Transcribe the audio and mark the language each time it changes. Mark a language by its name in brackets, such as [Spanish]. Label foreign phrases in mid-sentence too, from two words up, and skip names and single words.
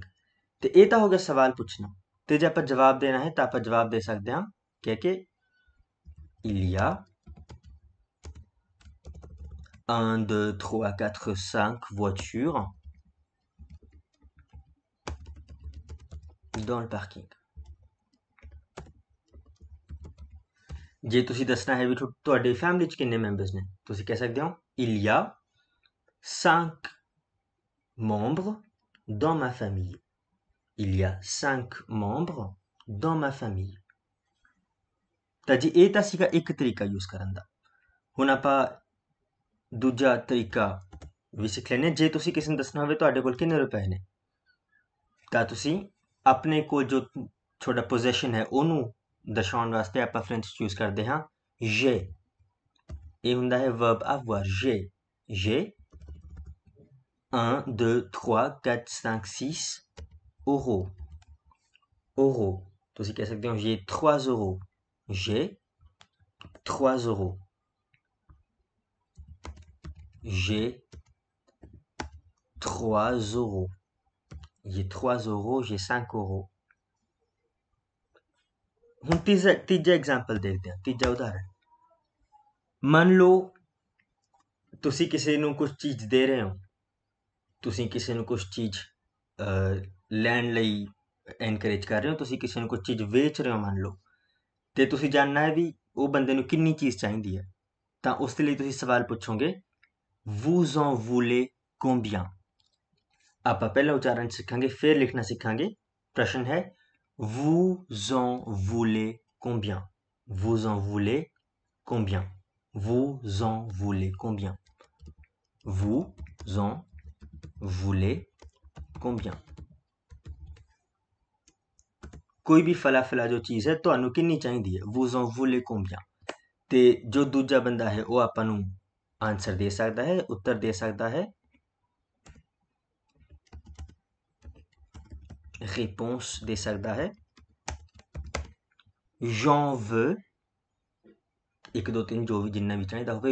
[Punjabi] ਤੇ ਇਹ ਤਾਂ ਹੋ ਗਿਆ ਸਵਾਲ ਪੁੱਛਣਾ। ਤੇ ਜੇ ਆਪਾਂ ਜਵਾਬ ਦੇਣਾ ਹੈ ਤਾਂ ਆਪਾਂ ਜਵਾਬ ਦੇ ਸਕਦੇ ਹਾਂ ਕਹਿ ਕੇ [French] il y a 1 2 3 4 5 voitures dans le parking। [Punjabi] ਜੇ ਤੁਸੀਂ ਦੱਸਣਾ ਹੈ ਵੀ ਤੁਹਾਡੀ ਫੈਮਿਲੀ 'ਚ ਕਿੰਨੇ ਮੈਂਬਰਸ ਨੇ, ਤੁਸੀਂ ਕਹਿ ਸਕਦੇ ਹੋ [French] il y a 5 membres dans ma famille, il y a 5 membres dans ma famille। [Punjabi] ਤਾਂ ਜੀ ਇਹ ਤਾਂ ਸੀਗਾ ਇੱਕ ਤਰੀਕਾ ਯੂਜ਼ ਕਰਨ ਦਾ। ਹੁਣ ਆਪਾਂ ਦੂਜਾ ਤਰੀਕਾ ਵੀ ਸਿੱਖ ਲੈਂਦੇ ਹਾਂ। ਜੇ ਤੁਸੀਂ ਕਿਸੇ ਨੂੰ ਦੱਸਣਾ ਹੋਵੇ ਤੁਹਾਡੇ ਕੋਲ ਕਿੰਨੇ ਰੁਪਏ ਨੇ, ਤਾਂ ਤੁਸੀਂ ਆਪਣੇ ਕੋਲ ਜੋ ਤੁਹਾਡਾ ਪੋਜੈਸ਼ਨ ਹੈ ਉਹਨੂੰ ਦਰਸਾਉਣ ਵਾਸਤੇ ਆਪਾਂ ਫ੍ਰੈਂਚ 'ਚ ਯੂਜ਼ ਕਰਦੇ ਹਾਂ j'ai। ਇਹ ਹੁੰਦਾ ਹੈ [French] verb avoir, j'ai 1 2 3 4 5 6 euros, euros। [Punjabi] ਤੁਸੀਂ ਕਹਿ ਸਕਦੇ ਹੋ [French] j'ai 3 euros, j'ai 3 euros, j'ai 3 euros, j'ai 3 euros, j'ai 5 euros। [Punjabi] ਹੁਣ ਤੀਜਾ ਐਗਜ਼ਾਮਪਲ ਦੇਖਦੇ ਹਾਂ, ਤੀਜਾ ਉਦਾਹਰਨ। ਮੰਨ ਲਓ ਤੁਸੀਂ ਕਿਸੇ ਨੂੰ ਕੁਝ ਚੀਜ਼ ਦੇ ਰਹੇ ਹੋ, ਤੁਸੀਂ ਕਿਸੇ ਨੂੰ ਕੁਝ ਚੀਜ਼ ਲੈਣ ਲਈ ਐਨਕਰੇਜ ਕਰ ਰਹੇ ਹੋ, ਤੁਸੀਂ ਕਿਸੇ ਨੂੰ ਕੁਝ ਚੀਜ਼ ਵੇਚ ਰਹੇ ਹੋ ਮੰਨ ਲਓ, ਤੇ ਤੁਸੀਂ ਜਾਣਨਾ ਹੈ ਵੀ ਉਹ ਬੰਦੇ ਨੂੰ ਕਿੰਨੀ ਚੀਜ਼ ਚਾਹੀਦੀ ਹੈ, ਤਾਂ ਉਸ ਦੇ ਲਈ ਤੁਸੀਂ ਸਵਾਲ ਪੁੱਛੋਗੇ [French] vous en voulez combien। [Punjabi] ਆਪਾਂ ਪਹਿਲਾਂ ਉਚਾਰਨ ਸਿੱਖਾਂਗੇ ਫਿਰ ਲਿਖਣਾ ਸਿੱਖਾਂਗੇ। ਪ੍ਰਸ਼ਨ ਹੈ [French] vous en voulez combien, vous en voulez combien, vous en voulez combien, vous en voulez combien। [Hindi] कोई भी फला फला जो चीज़ है [Punjabi] ਤੁਹਾਨੂੰ ਕਿੰਨੀ ਚਾਹੀਦੀ ਹੈ, [French] vous en voulez combien। [Punjabi] ਤੇ ਜੋ ਦੂਜਾ ਬੰਦਾ ਹੈ ਉਹ ਆਪਾਂ ਨੂੰ ਆਨਸਰ ਦੇ ਸਕਦਾ ਹੈ, ਉੱਤਰ ਦੇ ਸਕਦਾ ਹੈ [Hindi] रिपोंस दे सकता है। [French] j'en veux 1 2 3 [Punjabi] ਜੋ ਭੀ ਜਿੰਨਾ ਭੀ ਚਾਹੀਏ ਹੋਵੇ।